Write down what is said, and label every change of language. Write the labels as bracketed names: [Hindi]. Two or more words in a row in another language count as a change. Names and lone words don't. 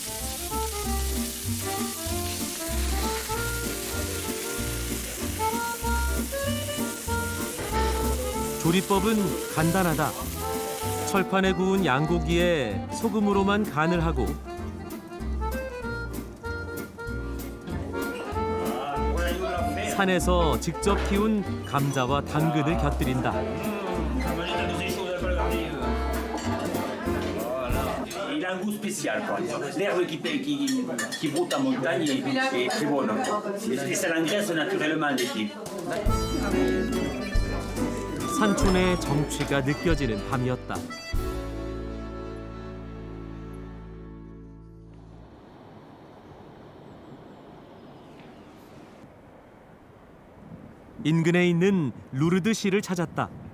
[Korean] 조리법은 간단하다. 철판에 구운 양고기에 소금으로만 간을 하고 산에서 직접 키운 감자와 당근을 곁들인다. [French] Il a un goût spécial, quoi. L'herbe qui broute en montagne est très bonne. Et ça l'engraisse naturellement l'été. [Korean] 산촌의 정취가 느껴지는 밤이었다. 인근에 있는 루르드 시를 찾았다.